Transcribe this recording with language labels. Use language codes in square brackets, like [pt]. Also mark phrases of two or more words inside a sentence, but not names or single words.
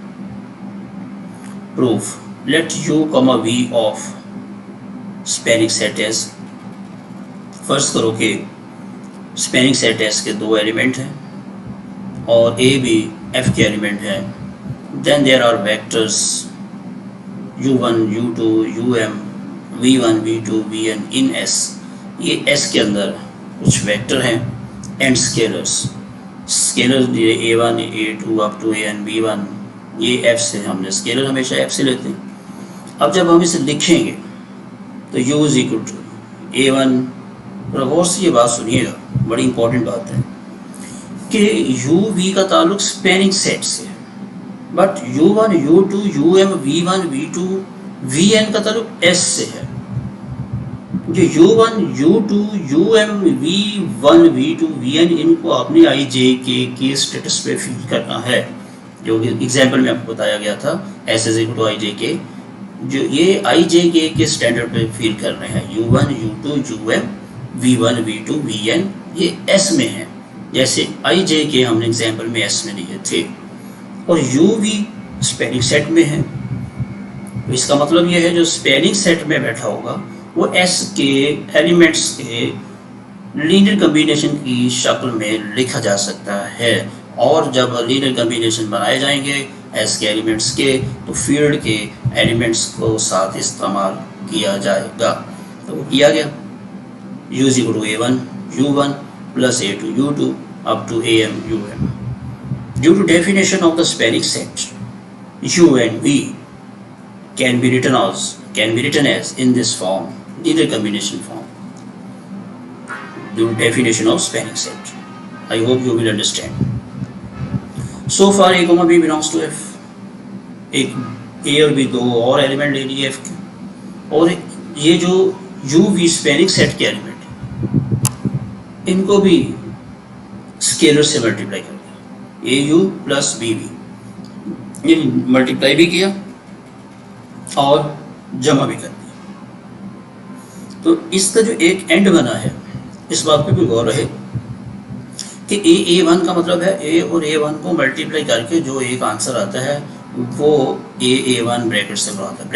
[en] Proof let u comma v of spanning set S. [ur] فرض کرو کہ [en] spanning set [ur] ایس کے 2 ایلیمنٹ ہیں اور اے بھی ایف کے ایلیمنٹ ہیں. [en] Then there are vectors u1 u2 um v1 v2 vn in S. [ur] یہ ایس کے اندر کچھ ویکٹر ہیں [en] and scalars. Scalar a1 a2 up to an b1. [ur] یہ ایف سے ہم نے اسکیلر ہمیشہ ایف سے لیتے ہیں. اب جب ہم اسے لکھیں گے تو [en] u is equal to a1. [ur] غور سے یہ بات سنیے گا, بڑی امپورٹنٹ بات ہے کہ یو وی کا تعلق [en] spanning set [ur] سے ہے, بٹ u1 u2 um v1 v2 vn کا تعلق ایس سے ہے. جو u1 u2 um v1 v2 vn ان کو اپنی آئی جے کے اسٹیٹس پہ فیل کرنا ہے, جو کہ ایگزامپل میں آپ کو بتایا گیا تھا [en] S is equal to I J K. [ur] جو یہ آئی جے کے اسٹینڈرڈ پہ فیل کر رہے ہیں u1 u2 um v1 v2 vn یہ ایس میں ہے, جیسے آئی جے کے ہم نے ایگزامپل میں ایس میں لیے تھے, اور یو وی [en] spanning set [ur] میں ہے. تو اس کا مطلب یہ ہے جو [en] spanning set [ur] میں بیٹھا ہوگا وہ ایس کے ایلیمنٹس کے [en] linear combination [ur] کی شکل میں لکھا جا سکتا ہے. اور جب [en] linear combination [ur] بنائے جائیں گے ایس کے ایلیمنٹس کے تو فیلڈ کے ایلیمنٹس کو ساتھ استعمال کیا جائے گا. تو وہ کیا گیا [en] u is equal to a1 u1 plus a2 u2 up to am um. Due to definition of the spanning set, u and v can be written as in this form, linear combination form. Due to definition of spanning set, I hope you will understand. So far a comma b belongs to f. [ur] ایک a اور b 2 اور ایلیمنٹ لے لیے f کے, اور یہ جو u v [en] spanning set [ur] کے ایلیمنٹ ان کو بھی اسکیلر سے ملٹیپلائی کر دیا, [en] a u plus b b, [ur] یہ ملٹیپلائی بھی کیا اور جمع بھی کر دیا. تو اس کا جو ایک اینڈ بنا ہے اس بات پہ بھی غور رہے کہ اے1 کا مطلب ہے اے اور اے1 کو ملٹیپلائی کر کے جو ایک آنسر آتا ہے وہ اے1 بریکٹ سے مراد ہے.